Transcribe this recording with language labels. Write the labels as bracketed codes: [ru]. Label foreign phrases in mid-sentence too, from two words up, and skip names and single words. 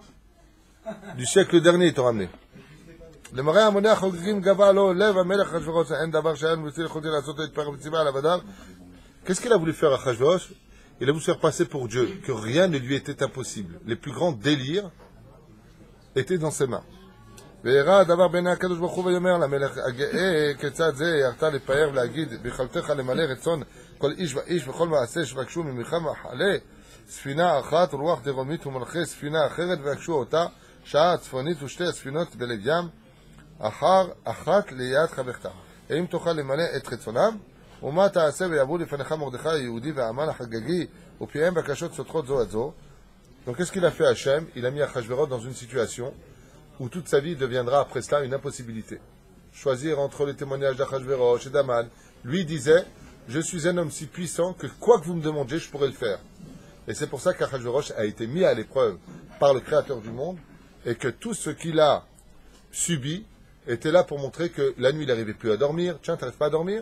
[fr] Du siècle dernier, il t'a ramené. Qu'est-ce qu'il a voulu faire à Achashverosh? Il a voulu se faire passer pour Dieu, que rien ne lui était impossible. Les plus grands délires étaient dans ses mains. [he] וירא הדבר בעיני הקדוש ברוך הוא ויאמר למלך הגאה כיצד זה יראת לפאר ולהגיד ביכולתך למלא רצון כל איש ואיש וכל מעשה שבקשו ממך מחלה ספינה אחת ורוח דרומית ומלכי ספינה אחרת ויבקשו אותה שעה צפונית ושתי הספינות בלב ים אחת ליד חברתה. האם תוכל למלא את רצונם? ומה תעשה ויעברו לפניך מרדכי היהודי והמן החגגי ופיהם בקשות סותרות זו את זו. [fr] Donc qu'est-ce qu'il a fait Hachem? Il a mis Achashvérosh dans une situation où toute sa vie deviendra après cela une impossibilité. Choisir entre les témoignages d'Achashvérosh et d'Aman. Lui disait, je suis un homme si puissant que quoi que vous me demandiez, je pourrais le faire. Et c'est pour ça qu'Achashvérosh a été mis à l'épreuve par le Créateur du monde et que tout ce qu'il a subi était là pour montrer que la nuit il n'arrivait plus à dormir. Tiens, tu n'arrives pas à dormir?